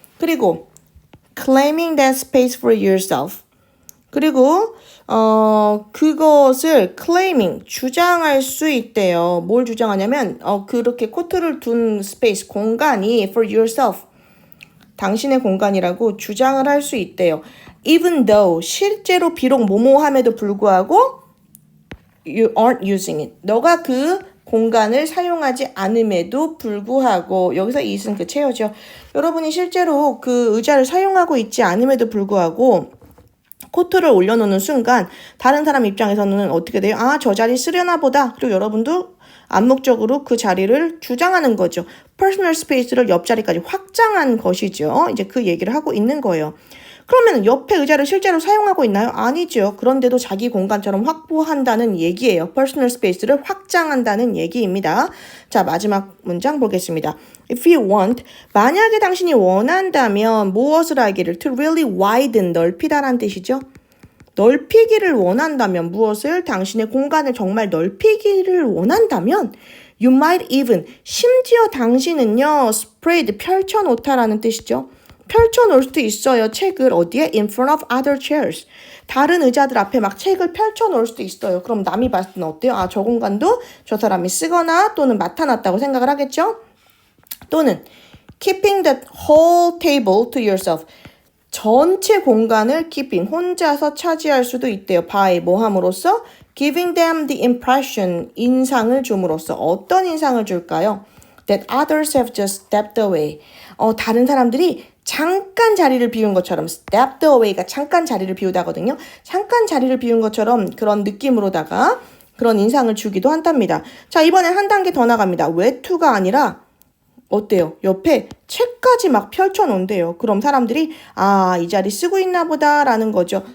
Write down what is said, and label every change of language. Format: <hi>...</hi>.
<en>그리고 claiming that space for yourself.</en> <ko>그리고 그것을 claiming, 주장할 수 있대요. 뭘 주장하냐면 그렇게 코트를 둔 스페이스, 공간이</ko> <en>for yourself,</en> <ko>당신의 공간이라고 주장을 할 수 있대요.</ko> <en>Even though,</en> <ko>실제로 비록 뭐뭐함에도 불구하고</ko> <en>you aren't using it.</en> <ko>너가 그 공간을 사용하지 않음에도 불구하고, 여기서 it은 그 체어죠. 여러분이 실제로 그 의자를 사용하고 있지 않음에도 불구하고 코트를 올려놓는 순간 다른 사람 입장에서는 어떻게 돼요? 아, 저 자리 쓰려나 보다. 그리고 여러분도 암묵적으로 그 자리를 주장하는 거죠. 퍼스널 스페이스를 옆자리까지 확장한 것이죠. 이제 그 얘기를 하고 있는 거예요. 그러면 옆에 의자를 실제로 사용하고 있나요? 아니죠. 그런데도 자기 공간처럼 확보한다는 얘기예요. 퍼스널 스페이스를 확장한다는 얘기입니다. 자, 마지막 문장 보겠습니다.</ko> <en>If you want,</en> <ko>만약에 당신이 원한다면 무엇을 하기를?</ko> <en>To really widen,</en> <ko>넓히다라는 뜻이죠. 넓히기를 원한다면 무엇을? 당신의 공간을 정말 넓히기를 원한다면</ko> <en>You might even,</en> <ko>심지어 당신은요 spread, 펼쳐놓다라는 뜻이죠. 펼쳐놓을 수도 있어요. 책을 어디에?</ko> <en>In front of other chairs.</en> <ko>다른 의자들 앞에 막 책을 펼쳐놓을 수도 있어요. 그럼 남이 봤을 때는 어때요? 아, 저 공간도 저 사람이 쓰거나 또는 맡아놨다고 생각을 하겠죠?</ko> <en>또는 keeping the whole table to yourself.</en> <ko>전체 공간을 keeping, 혼자서 차지할 수도 있대요. by, 뭐 함으로써?</ko> <en>giving them the impression,</en> <ko>인상을 줌으로써. 어떤 인상을 줄까요?</ko> <en>That others have just stepped away.</en> <ko>다른 사람들이 잠깐 자리를 비운 것처럼, stepped away가 잠깐 자리를 비우다거든요. 잠깐 자리를 비운 것처럼 그런 느낌으로다가 그런 인상을 주기도 한답니다. 자, 이번엔 한 단계 더 나갑니다. 외투가 아니라 어때요? 옆에 책까지 막 펼쳐놓은대요. 그럼 사람들이 아, 이 자리 쓰고 있나 보다라는 거죠.</ko>